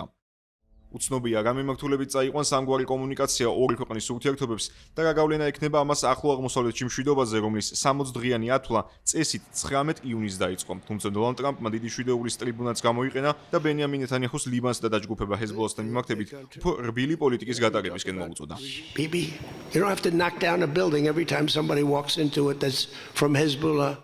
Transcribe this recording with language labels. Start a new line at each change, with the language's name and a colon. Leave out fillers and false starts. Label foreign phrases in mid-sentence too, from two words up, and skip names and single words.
Georgian: უცნობია რა მიმართულებით წაიყვანს ამგვარი კომუნიკაცია ორი ქვეყნის ურთიერთობებს და რა გავლენა ექნება ამას ახლო აღმოსავლეთში მშვიდობაზე, რომლის 60 დღიანი ათვლა წესით 19 ივნისს დაიწყო. თუმცა დონალდ ტრამპმა დიდი შვიდეულის ტრიბუნაც გამოიყენა და ბენიამინ ნეთანიაჰუს ლიბანსა და დაჯგუფება ჰეზბოლასთან მიმართებით უფრო რბილი პოლიტიკის გატარებისკენ მოუწოდა.
English: Bibi, you don't have to knock down a building every time somebody walks into it that's from Hezbollah.